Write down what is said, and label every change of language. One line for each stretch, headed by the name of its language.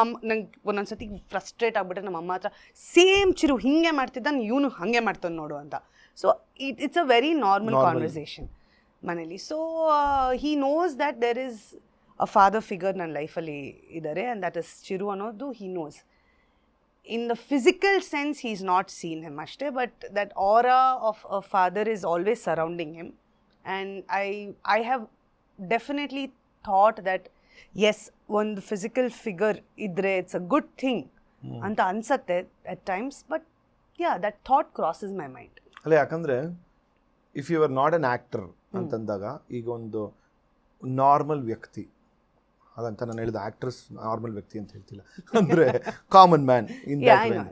Kannada: ನಂಗೆ ಒಂದೊಂದು ಸತಿ ಫ್ರಸ್ಟ್ರೇಟ್ ಆಗಿಬಿಟ್ರೆ ನಮ್ಮ ಅಮ್ಮ ಹತ್ರ ಸೇಮ್ ಚಿರು ಹಿಂಗೆ ಮಾಡ್ತಿದ್ದ, ಇವನು ಹಾಗೆ ಮಾಡ್ತಾನೆ ನೋಡು ಅಂತ.
English: So it's a very normal conversation ಮನೇಲಿ. So he knows that there is a father figure
Kannada: ನನ್ನ ಲೈಫಲ್ಲಿ ಇದ್ದಾರೆ,
English: And that is Chiru ಅನ್ನೋದು he knows. In the physical sense he's not seen him ashte, but that aura of a father is always surrounding him, and I have definitely thought that yes, one physical figure idre it's a good thing
Kannada: anta ansatte
English: at times, but yeah, that thought crosses my mind.
Kannada: ಅಲ್ಲ, ಯಾಕಂದರೆ
English: if you are not an actor
Kannada: ಅಂತಂದಾಗ ಈಗ ಒಂದು normal ವ್ಯಕ್ತಿ, ಅದಂತ ನಾನು ಹೇಳಿದ actress normal ವ್ಯಕ್ತಿ ಅಂತ ಹೇಳ್ತಿಲ್ಲ, ಅಂದರೆ
English: common man in that way,